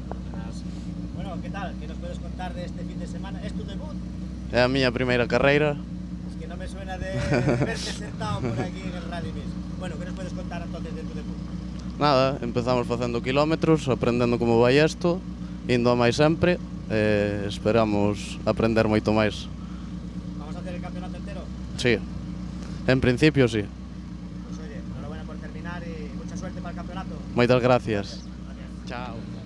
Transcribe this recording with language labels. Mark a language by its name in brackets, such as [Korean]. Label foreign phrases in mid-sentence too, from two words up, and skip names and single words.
[Spanish] Bueno, ¿qué tal? ¿Qué nos puedes contar de este fin de semana? ¿Es tu debut? [Galician] É a miña primeira carreira. [Spanish] Es que no me suena de verte sentado por aquí en el Rally Miss. Bueno, ¿qué nos puedes contar entonces de tu debut? [Galician] Nada, empezamos facendo kilómetros, aprendendo como vai isto, indo a máis sempre, esperamos aprender moito máis. [Spanish] ¿Vamos a hacer el campeonato entero? Sí, en principio sí. Pues oye, enhorabuena por terminar y mucha suerte para el campeonato. [Galician] Moitas gracias. Chao.